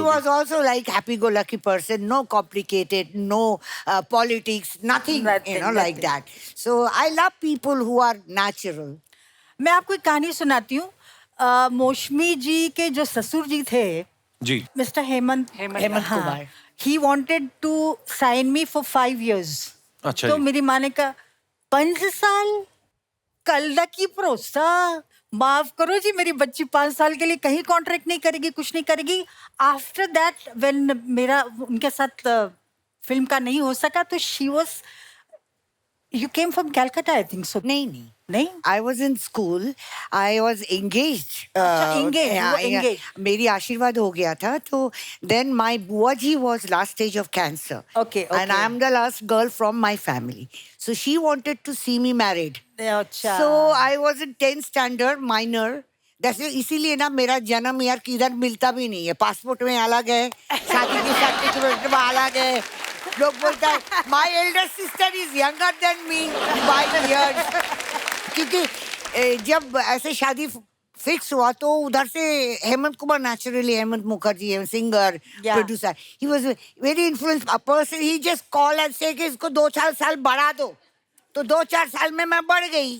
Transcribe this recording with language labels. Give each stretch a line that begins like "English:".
English: was also like happy-go-lucky person, no complicated, no politics, nothing, Nothing, you know, like that. So I love people who are natural.
Hindi: मैं आपको एक कहानी सुनाती हूँ। मौसमी जी के जो ससुर जी थे, जी, mister Hemant Kumar.
English: He wanted to sign me for 5 years।
Hindi: अच्छा तो जी। मेरी माँ ने कहा 5 साल
Punjabi: कल दा की भरोसा,
Hindi: माफ करो जी मेरी बच्ची 5 साल के लिए कहीं कॉन्ट्रैक्ट नहीं करेगी, कुछ नहीं करेगी।
English: after that when
Hindi: मेरा उनके साथ फिल्म का नहीं हो सका, तो
English: She was, you came from Calcutta I think so.
Hindi: नहीं नहीं,
English: I was in school. I was engaged.
Hindi: अच्छा, engaged,
English: yeah,
Hindi: वो
English: yeah. engaged.
Hindi: मेरी आशीर्वाद हो गया था तो
English: then my
Hindi: बुआ जी
English: was last stage of cancer. Okay, And okay. I am the last girl from my family. So she wanted to see me married.
Hindi: अच्छा।
English: So I was in 10th standard, minor.
Hindi: जैसे इसीलिए ना मेरा जन्म यार किधर मिलता भी नहीं है। पासपोर्ट में अलग है, शादी के सर्टिफिकेट में अलग है। लोग बोलता है
English: my elder sister is younger than me by years.
Hindi: क्योंकि जब ऐसे शादी फिक्स हुआ तो उधर से हेमंत कुमार, नेचुरली हेमंत मुखर्जी है singer,
English: Yeah.
Hindi: Producer,
English: He was very influence person. He just call and say
Hindi: कि इसको 2-4 साल बढ़ा दो, तो 2-4 साल में मैं बढ़ गई।